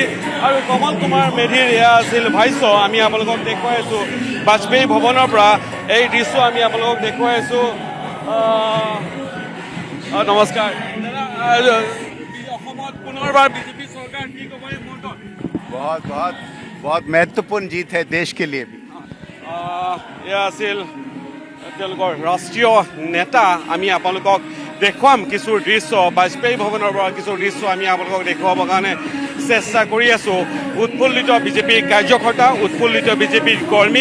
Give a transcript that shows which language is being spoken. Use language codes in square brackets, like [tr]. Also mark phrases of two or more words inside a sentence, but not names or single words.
[as] আৰু কমল কুমাৰ মেধিৰ এয়া আছিল ভাষ্য। আমি আপোনালোকক দেখুৱাই আছোঁ বাজপেয়ী ভৱনৰ পৰা এই দৃশ্য আমি আপোনালোকক দেখুৱাই আছোঁ। নমস্কাৰ দাদা, অসমত পুনৰবাৰ বিজেপি চৰকাৰ, কি ক'ব এই মুহূৰ্তত? [hi] बहुत महत्वपूर्ण जीत है देश के लिए भी। [as] এয়া আছিল তেওঁলোকৰ ৰাষ্ট্ৰীয় নেতা। আমি আপোনালোকক দেখুৱাম কিছু দৃশ্য, বাজপেয়ী ভৱনৰ পৰা কিছু দৃশ্য আমি আপোনালোকক দেখুৱাবৰ কাৰণে চেষ্টা কৰি আছোঁ। উৎফুল্লিত বিজেপিৰ কাৰ্যকৰ্তা, উৎফুল্লিত বিজেপিৰ কৰ্মী।